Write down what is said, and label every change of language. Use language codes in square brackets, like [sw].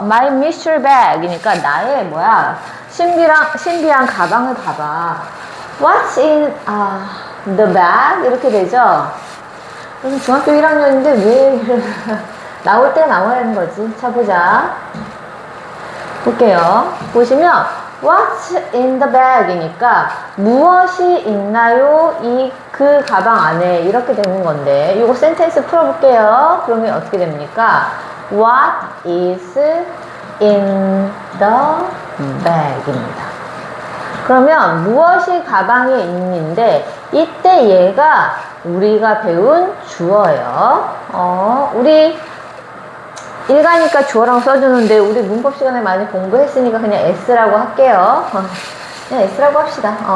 [en] My mystery bag [ko] 이니까 나의 신비한 가방을 봐봐. [en] What's in the bag? [ko] 이렇게 되죠. 그럼 중학교 1학년인데 왜 나올 때 나와야 하는 거지? 자, 보자. 볼게요. 보시면 [en] What's in the bag? [ko] 이니까 무엇이 있나요? 그 가방 안에 이렇게 되는 건데, 이거 센텐스 풀어볼게요. 그러면 어떻게 됩니까? [en] What is in the bag입니다. [ko] 그러면 무엇이 가방에 있는데, 이때 얘가 우리가 배운 주어예요. 우리 일가니까 주어랑 써주는데 우리 문법 시간에 많이 공부했으니까 그냥 S라고 할게요. 그냥 S라고 합시다.